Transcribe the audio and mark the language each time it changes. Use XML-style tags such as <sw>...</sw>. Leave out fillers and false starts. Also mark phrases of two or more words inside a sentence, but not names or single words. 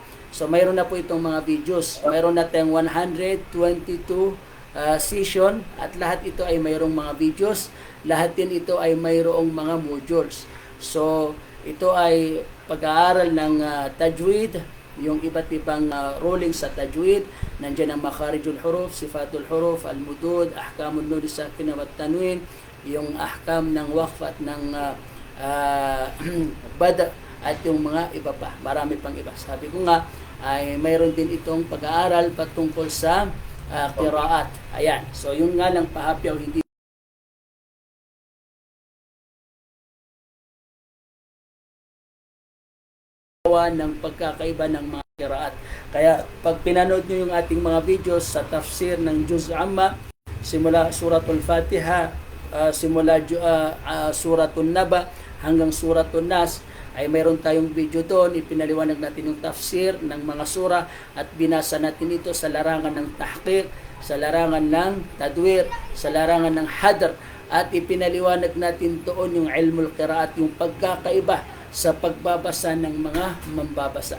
<tl>So, mayroon na po itong mga videos. Mayroon na tayong 122 session at lahat ito ay mayroong mga videos. Lahat din ito ay mayroong mga modules. So, ito ay pag-aaral ng tajwid, yung iba't ibang ruling sa tajwid. Nandiyan ang</tl> <ar>makharijul huruf, sifatul huruf, al-mudud, ahkamun nun sakin</ar> <tl>at tanwin, yung ahkam ng waqf at ng bada, at yung mga iba pa, marami pang iba. Sabi ko nga, ay mayroon din itong pag-aaral patungkol sa qiraat. Ayan. So, yung nga lang pahapyaw, hindi ng pagkakaiba ng mga qiraat. Kaya, pag pinanood nyo yung ating mga videos sa tafsir ng Juz Amma, simula Suratul Fatiha, simula Suratul Naba, hanggang Suratul Nas, ay mayroon tayong video doon, ipinaliwanag natin yung tafsir ng mga sura at binasa natin ito sa larangan ng tahqiq, sa larangan ng tadwir, sa larangan ng hadr, at ipinaliwanag natin doon yung</tl> <ar>ilmul qiraat,</ar> <tl>yung pagkakaiba sa pagbabasa ng mga mambabasa.</tl>